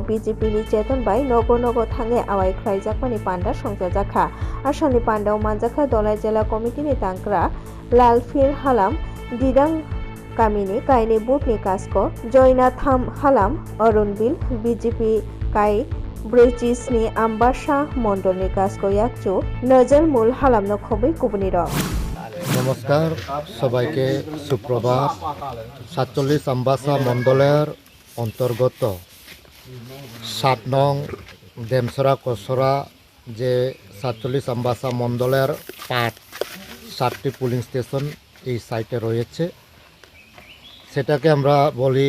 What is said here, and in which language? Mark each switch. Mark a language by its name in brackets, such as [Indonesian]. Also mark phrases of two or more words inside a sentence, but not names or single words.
[Kok Borok] BJP ni Cheton Bai Nogo Thange Awai Khlai Jakpani Panda Songja Jakha Asani Panda Manjakha Dolai Jela Committee ni Tangkra Lalfir Halam Didang Kamini Kaini Butni Kasko Joina Tham Halam Arunbil BJP Kai Bridges ni Ambasha Mondolni Kasko Yakchu Nazal Mul Halam no Khobai Kubuniro [Bangla] নমস্কার সবাইকে সুপ্রভাত ৪৭ আম্বাসা মণ্ডলের অন্তর্গত ৭ নং ডেমসরা কসরা যে ৪৭ আম্বাসা মণ্ডলের ৭টি [English] polling station [Bangla] এই সাইটে রয়েছে সেটাকে আমরা বলি